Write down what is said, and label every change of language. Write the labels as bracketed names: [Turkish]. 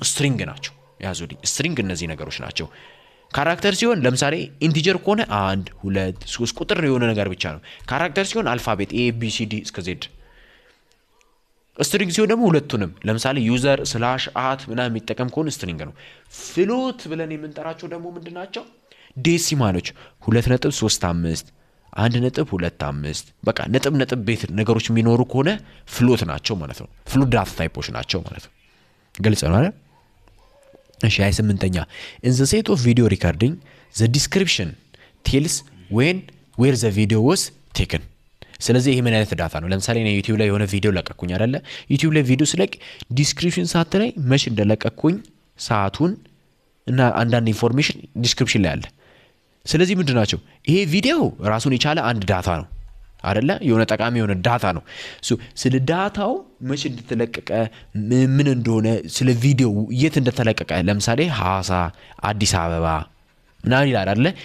[Amharic] ስትሪንግ ናቸው። ያዙልኝ ስትሪንግ እነዚህ ነገሮች ናቸው። ካራክተር ሲሆን ለምሳሌ ኢንቲጀር ከሆነ 1 2 3 ቁጥር የሆነ ነገር ብቻ ነው። ካራክተር ሲሆን አልፋቤት ኤ ቢ ሲ ዲ እስከ ዜድ። ስትሪንግ ሲሆን ደግሞ ሁለቱንም ለምሳሌ ዩዘር ስላሽ አት ምናምን የሚጠቀም ከሆነ ስትሪንግ ነው። ፍሎት ብለን የምንጠራቸው ደግሞ ምንድናቸው? ዴሲማሎች 2.35 1.25 በቃ ነጥብ ቤት ነገሮች የሚኖሩ ከሆነ ፍሎት ናቸው ማለት ነው። ፍሎት ዳታ ታይፖች ናቸው ማለት ነው። ግልጽ ነው አይደል? [English] እሺ 28ኛ in the set of video recording the description tells when where the video was taken። [Amharic] ስለዚህ ይሄ ምን አይነት ዳታ ነው? ለምሳሌ እኔ ዩቲዩብ ላይ የሆነ ቪዲዮ ለቀቅኩኝ አይደለ? ዩቲዩብ ላይ ቪዲዮ ስለቅ ዲስክሪፕሽን ሳት ላይ መች እንደለቀቅኩኝ ሰዓቱን እና አንዳንድ ኢንፎርሜሽን ዲስክሪፕሽን ላይ አለ። ስለዚህ ምንድናቸው? ይሄ ቪዲዮ ራሱን የቻለ አንድ ዳታ ነው አይደለ? የሆነ ጠቃሚ የሆነ ዳታ ነው። ስለ ዳታው መች እንደተለቀቀ ምን እንደሆነ ስለ ቪዲዮ የት እንደተለቀቀ ለምሳሌ ሐዋሳ፣ አዲስ አበባ ምናምን ይላል አይደለ?